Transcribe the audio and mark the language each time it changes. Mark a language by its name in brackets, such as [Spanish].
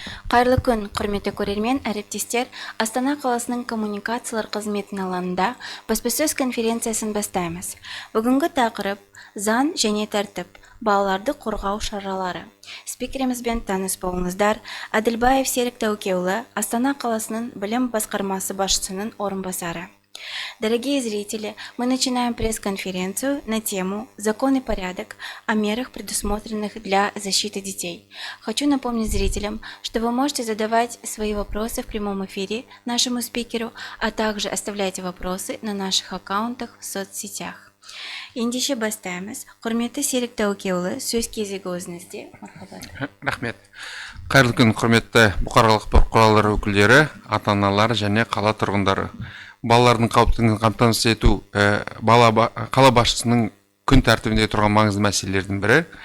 [Kazakh] Қайырлы күн, құрметті көрермен, әріптестер. Астана қаласының коммуникациялар қызметінің алаңында баспасөз конференциясын бастаймыз. Бүгінгі тақырып заң және тәртіп, балаларды қорғау шаралары. Спикерімізбен таныс болыңыздар. Әділбаев Серік Тәукеұлы, Астана қаласының білім басқармасы басшысының орынбасары. [Russian] Дорогие зрители, мы начинаем пресс-конференцию на тему «Закон и порядок о мерах, предусмотренных для защиты детей». Хочу напомнить зрителям, что вы можете задавать свои вопросы в прямом эфире нашему спикеру, а также оставляйте вопросы на наших аккаунтах в соцсетях. [Kazakh] Ендеше бастаймыз. Құрметті Серік Тәукеұлы, сөз кезегі өзіңізде. Рахмет. Қайырлы күн, құрметті бұқаралық ақпарат құралдары өкілдері, ата-аналар және қала тұрғындары. Балалардың қауіпсіздігін қамтамасыз ету қала басшысының күн тәртібінде тұрған маңызды мәселелердің бірі.